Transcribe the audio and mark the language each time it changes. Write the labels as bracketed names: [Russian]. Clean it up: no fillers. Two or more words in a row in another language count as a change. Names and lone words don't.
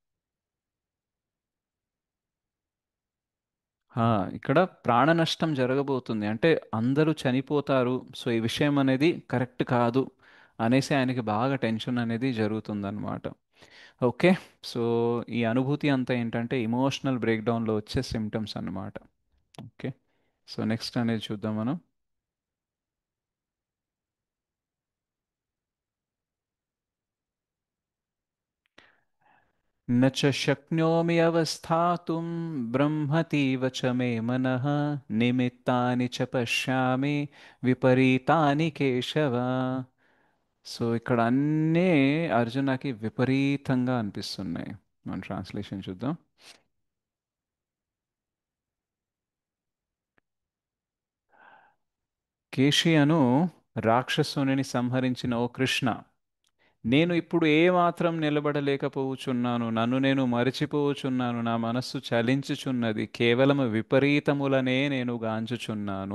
[Telugu] ఆ, ఇక్కడ ప్రాణ నష్టం జరగబోతుంది అంటే అందరూ చనిపోతారు. సో ఈ విషయం అనేది కరెక్ట్ కాదు అనేసి ఆయనకి బాగా టెన్షన్ అనేది జరుగుతుందన్నమాట. ఓకే. సో ఈ అనుభూతి అంతా ఏంటంటే [English] emotional breakdownలో [Telugu] వచ్చే సిమ్టమ్స్ అన్నమాట. ఓకే. [English] so next [Telugu] అనేది చూద్దాం మనం. [Sanskrit] न च शक्नोमि अवस्थातुं ब्रह्मतीव च मे मनः निमित्तानि च पश्यामि విపరీతాని కేశవ. [Telugu] సో ఇక్కడ అన్నీ అర్జునకి విపరీతంగా అనిపిస్తున్నాయి. మన ట్రాన్స్లేషన్ చూద్దాం. కేషియను రాక్షసుని సంహరించిన ఓ కృష్ణ, నేను ఇప్పుడు ఏమాత్రం నిలబడలేకపోవచున్నాను, నన్ను నేను మరిచిపోవచున్నాను, నా మనస్సు చలించుచున్నది, కేవలము విపరీతములనే నేను గాంచుచున్నాను.